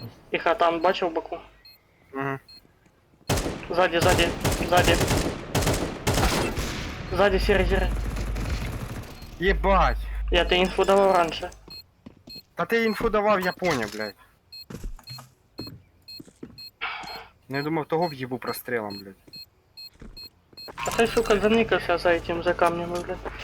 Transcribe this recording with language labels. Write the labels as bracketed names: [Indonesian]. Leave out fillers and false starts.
[Ukrainian] Тихо, там бачив боку. Угу. [Russian] Сзади, сзади, сзади. Сзади серый, серый. [Ukrainian] Єбать! [Russian] Я тебе инфу давал раньше. [Ukrainian] Та ти інфу давав, я поняв, блядь. Ну я думав, того в'їбу прострілом, блядь. [Russian] А ты, сука, заникался за этим, за камнем, блядь.